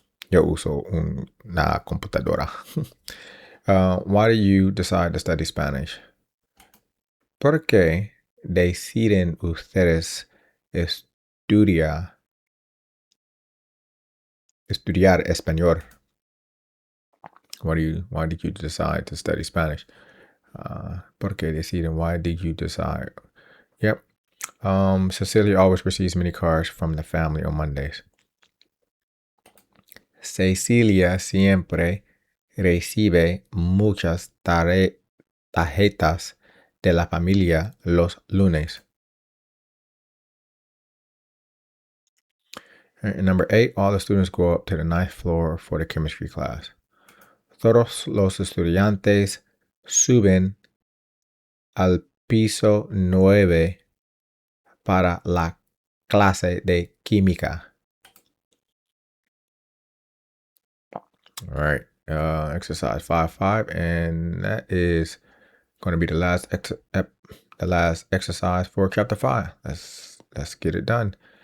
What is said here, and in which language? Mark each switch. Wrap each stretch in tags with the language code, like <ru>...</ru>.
<es>Yo uso una computadora.</es> <en>Why do you decide to study Spanish?</en> <es>¿Por qué deciden ustedes estudiar español?</es> <en>Why did you decide to study Spanish?</en> <es>¿Por qué deciden?</es> <en>Why did you decide? Yep. Cecilia always receives many cards from the family on Mondays.</en> <es>Cecilia siempre recibe muchas tarjetas de la familia los lunes.</es> <en>And number 8, all the students go up to the 9th floor for the chemistry class.</en> <es>Todos los estudiantes suben al piso 9 para la clase de química.</es> <en>All right, exercise 5-5, and that is going to be the last exercise for chapter 5. Let's get it done.</en>